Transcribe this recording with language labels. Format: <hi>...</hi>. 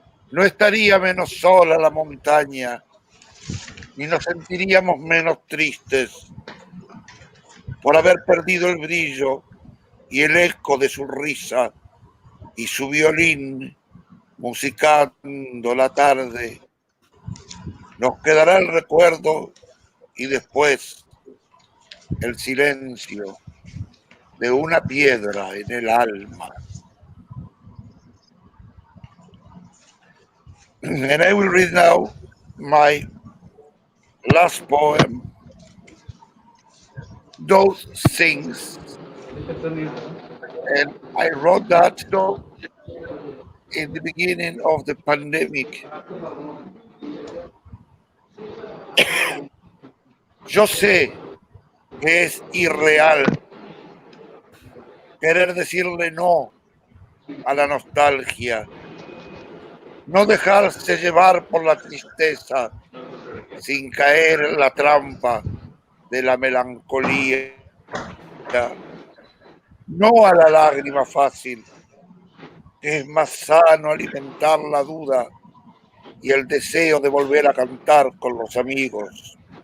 <es>no estaría menos sola la montaña, ni nos sentiríamos menos tristes por haber perdido el brillo y el eco de su risa y su violín musicando la tarde. Nos quedará el recuerdo y después el silencio de una piedra en el alma.</es> <en>And I will read now my last poem, Those Things. And I wrote that in the beginning of the pandemic.</en> <es>Yo sé que es irreal querer decirle no a la nostalgia, no dejarse llevar por la tristeza sin caer en la trampa de la melancolía, no a la lágrima fácil, que es más sano alimentar la duda y el deseo de volver a cantar con los amigos.</es>